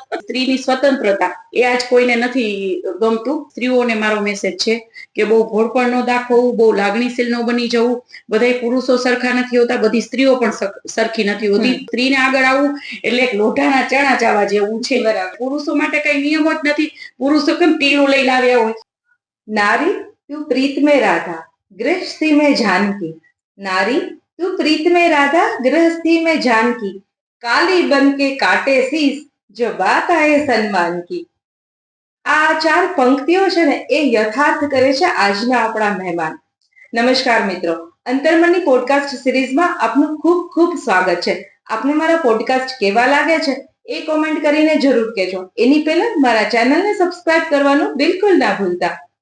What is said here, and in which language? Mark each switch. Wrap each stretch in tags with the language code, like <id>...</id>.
<gu>સ્ત્રીની સ્વતંત્રતા એ આજ કોઈને નથી ગમતું. સ્ત્રીઓને મારો મેસેજ છે કે બહુ ભોળપણ ન દાખવવું, બહુ લાગણીશીલ ન બની જવું. બધા પુરુષો સરખા નથી હોતા, બધી સ્ત્રીઓ પણ સરખી નથી હોતી. સ્ત્રીને આગળ આવવું એટલે એક લોઢાના ચણા ચાવા જેવું છે. પુરુષો માટે કઈ નિયમો જ નથી. પુરુષો કેમ ટીલું લઈને આવ્યા હોય.</gu> <hi>नारी तू प्रीत में राधा गृहस्थी में जानकी, नारी तू प्रीत में राधा गृहस्थी में जानकी, काली बन के काटे शीस जो बात आए सन्मान की.</hi> <gu>આ 4 પંક્તિઓ છે ને એ યથાર્થ કરે છે આજના આપણા મહેમાન. નમસ્કાર મિત્રો, અંતર્મનની પોડકાસ્ટ સિરીઝમાં આપનું ખૂબ ખૂબ સ્વાગત છે. આપને મારા પોડકાસ્ટ કેવા લાગે છે એ કોમેન્ટ કરીને જરૂર કહેજો. એની પહેલા મારા ચેનલને સબસ્ક્રાઇબ કરવાનું બિલકુલ ના ભૂલતા.</gu>